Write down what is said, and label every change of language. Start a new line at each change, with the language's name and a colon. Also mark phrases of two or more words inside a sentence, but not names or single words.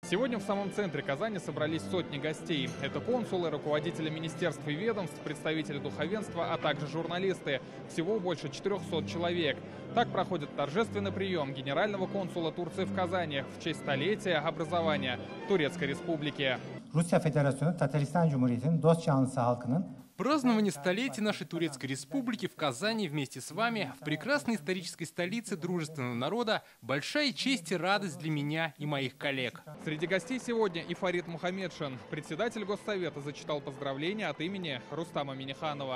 Russian: Сегодня в самом центре Казани собрались сотни гостей. Это консулы, руководители министерств и ведомств, представители духовенства, а также журналисты. Всего больше 400 человек. Так проходит торжественный прием генерального консула Турции в Казани в честь столетия образования Турецкой Республики.
Turkish: Rusya Federasyonu Tataristan Cumhuriyeti'nin dost canlısı halkının
Russian: Празднование столетия нашей Турецкой Республики в Казани вместе с вами, в прекрасной исторической столице дружественного народа, большая честь и радость для меня и моих коллег. Среди гостей сегодня и Фарид Мухаммедшин. Председатель Госсовета зачитал поздравления от имени Рустама Минниханова.